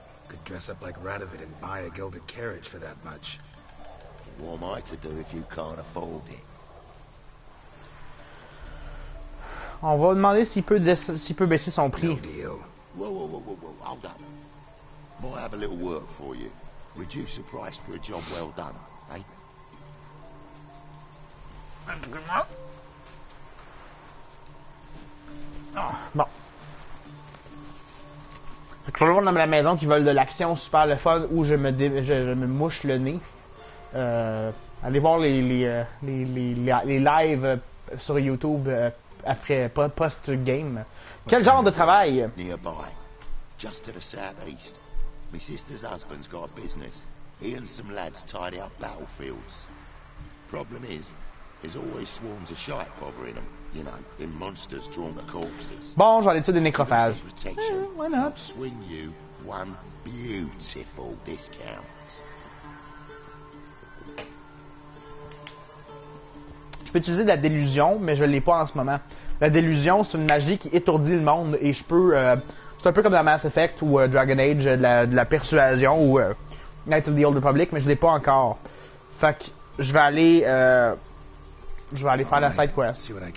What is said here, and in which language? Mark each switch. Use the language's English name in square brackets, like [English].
[English] Could dress up like Radovid and buy a gilded carriage for that much. What am I to do if you can't afford it? [French] On va demander s'il peut baisser son prix. [English] Whoa, hold up. Might have a little work for you. Reduce the price for a job well done, eh? [French] Bon. Fait que tout le monde dans la maison qui veulent de l'action super le fun où je me mouche le nez. Allez voir les lives sur YouTube après post-game. Quel genre de travail? [English] Nearby, just to the southeast. My sister's husband's got a business. He and some lads tidy up battlefields. Problem is, there's always swarms of shite bothering them. You know, them monsters drawn to corpses. [French] Bon, j'en ai dessus des nécrophages. [English] Why not? I'll swing you one beautiful discount. [French] Je peux utiliser de la délusion, mais je l'ai pas en ce moment. La délusion, c'est une magie qui étourdit le monde et je peux... c'est un peu comme dans Mass Effect ou Dragon Age, de la persuasion ou Knights of the Old Republic, mais je l'ai pas encore. Fait que je vais aller faire la side quest.